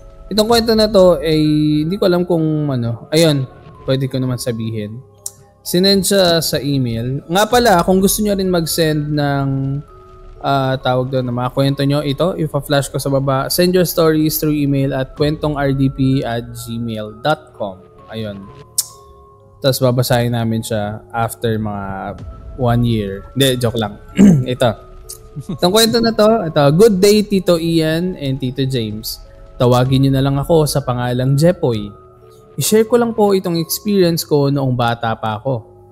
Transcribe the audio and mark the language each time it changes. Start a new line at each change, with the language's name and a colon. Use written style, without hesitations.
Filipino: Itong kwento na to ay hindi ko alam kung Ayun, pwede ko naman sabihin. Sinend siya sa email. Nga pala, kung gusto nyo rin mag-send ng tawag doon na mga kwento nyo, ito, ipa-flash ko sa baba.
English: Send your stories through email at kwentongrdp@gmail.com.
Filipino: Ayun. Tapos babasahin namin siya after mga 1 year. Hindi, joke lang. Ito. Itong kwento na to,
English: good day Tito Ian and Tito James.
Filipino: Tawagin niyo na lang ako sa pangalang Jepoy. I-share ko lang po itong experience ko noong bata pa ako.